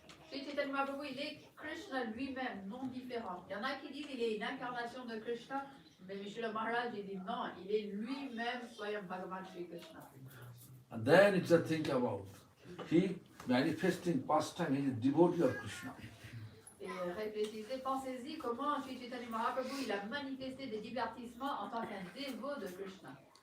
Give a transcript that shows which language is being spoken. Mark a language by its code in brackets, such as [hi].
[fr] Sri Chaitanya Mahaprabhu, il est Krishna lui-même, non différent. Il y en a qui disent qu'il est une incarnation de Krishna, mais Śrīla Maharaj il dit non, il est lui-même Swayam Bhagavan Shri Krishna. [en] And then it's a think about. He manifesting past time, he is a devotee of Krishna. [fr] Et réfléchissez, pensez-y comment Sri Chaitanya Mahaprabhu il a manifesté des divertissements en tant qu'un dévot de Krishna.